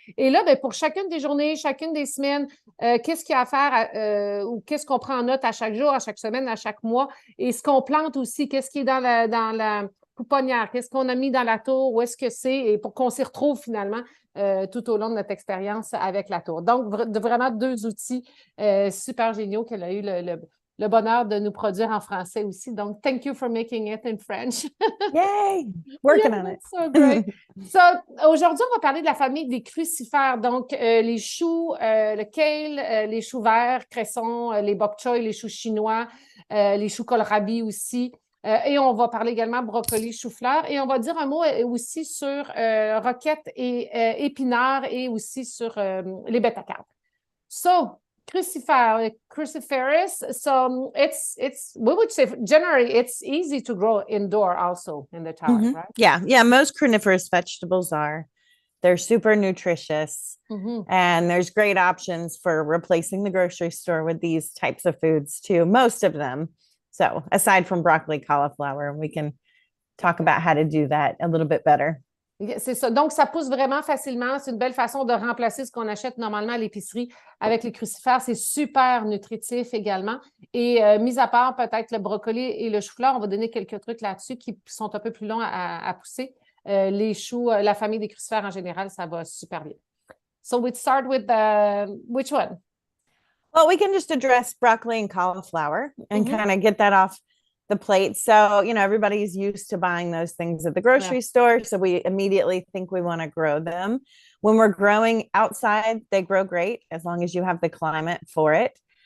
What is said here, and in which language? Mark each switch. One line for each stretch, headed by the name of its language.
French: Et là, bien, pour chacune des journées, chacune des semaines, qu'est-ce qu'il y a à faire ou qu'est-ce qu'on prend en note à chaque jour, à chaque semaine, à chaque mois, et ce qu'on plante aussi, qu'est-ce qui est dans la pouponnière, qu'est-ce qu'on a mis dans la tour, où est-ce que c'est, et pour qu'on s'y retrouve finalement tout au long de notre expérience avec la tour. Donc, vraiment deux outils super géniaux qu'elle a eu le bonheur de nous produire en français aussi.
English: Donc, thank you for making it in French. Yay. Yeah, Working on it. that's so great.
French: So, aujourd'hui, on va parler de la famille des crucifères. Donc, les choux, le kale, les choux verts, cressons, les bokchoy, les choux chinois, les choux kohlrabi aussi. Et on va parler également brocoli, chou-fleur. Et on va dire un mot aussi sur roquette et épinards et aussi sur les bette-à-carde.
English: So, cruciferous. So we would say generally it's easy to grow indoor also in the tower, right? Yeah. Most cruciferous vegetables are. They're super nutritious. And there's great options for replacing the grocery store with these types of foods too, most of them. So aside from broccoli, cauliflower, we can talk about how to do that a little bit better.
French: C'est ça. Donc, ça pousse vraiment facilement. C'est une belle façon de remplacer ce qu'on achète normalement à l'épicerie avec les crucifères. C'est super nutritif également. Et mis à part peut-être le brocoli et le chou-fleur, on va donner quelques trucs là-dessus qui sont un peu plus longs à pousser. Les choux, la famille des crucifères en général, ça va super bien.
English: So, we start with which one? Well, we can just address broccoli and cauliflower and kind of get that off the plate. So, everybody's used to buying those things at the grocery store. So we immediately think we want to grow them. When we're growing outside, they grow great as long as you have the climate for it.